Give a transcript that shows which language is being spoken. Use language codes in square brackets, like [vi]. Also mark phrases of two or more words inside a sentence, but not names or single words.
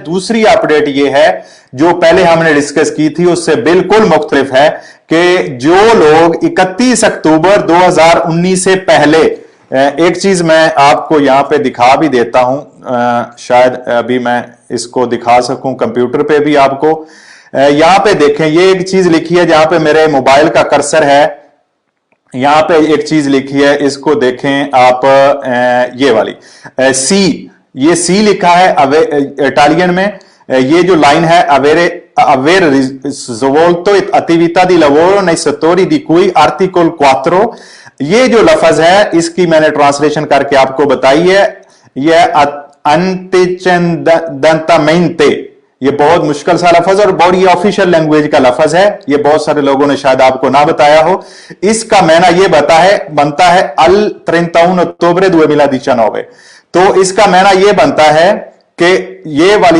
[hi] दूसरी अपडेट ये है जो पहले हमने डिस्कस की थी उससे बिल्कुल मुख्तलिफ है कि जो लोग 31 अक्टूबर 2019 से पहले, एक चीज मैं आपको यहां पे दिखा भी देता हूं, शायद अभी मैं इसको दिखा सकूं कंप्यूटर पे भी आपको। यहां पे देखें, ये एक चीज लिखी है जहां पे मेरे मोबाइल का कर्सर है, यहां पे एक चीज लिखी है, इसको देखें आप, ये वाली सी, ये सी लिखा है इटालियन में। ये जो लाइन है [it] aver svolto attività di lavoro nei settori di cui articolo 4, [hi] ये जो लफज है इसकी मैंने ट्रांसलेशन करके आपको बताई है। यह antecedentamente, ये बहुत मुश्किल सा लफज और बड़ी [en] official language [hi] का लफज है, ये बहुत सारे लोगों ने शायद आपको ना बताया हो। इसका मैना ये बनता है अल 31 ottobre 2019, तो इसका मैना ये बनता है कि ये वाली